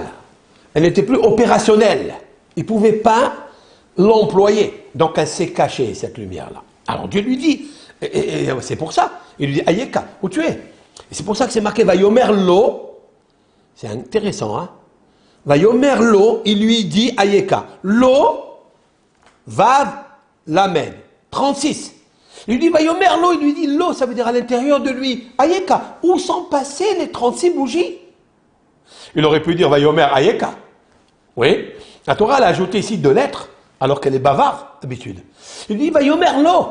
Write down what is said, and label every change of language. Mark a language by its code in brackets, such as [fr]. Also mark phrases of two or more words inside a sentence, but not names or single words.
[fr] Elle n'était plus opérationnelle. Il ne pouvait pas l'employer. Donc elle s'est cachée, cette lumière-là. Alors Dieu lui dit, et c'est pour ça, il lui dit, Ayeka, où tu es? Et c'est pour ça que c'est marqué, [he] ויאמר לו. [fr] C'est intéressant, hein? [he] ויאמר לו, [fr] il lui dit, Ayeka. [he] לו, וו, למד. 36. [fr] Il lui dit, [he] ויאמר לו, [fr] il lui dit, lo, ça veut dire à l'intérieur de lui. Ayeka, où sont passées les 36 bougies? Il aurait pu dire, [he] ויאמר איכה. [fr] Oui. La Torah a ajouté ici 2 lettres, alors qu'elle est bavarde, d'habitude. Il dit, [he] ויאמר לו.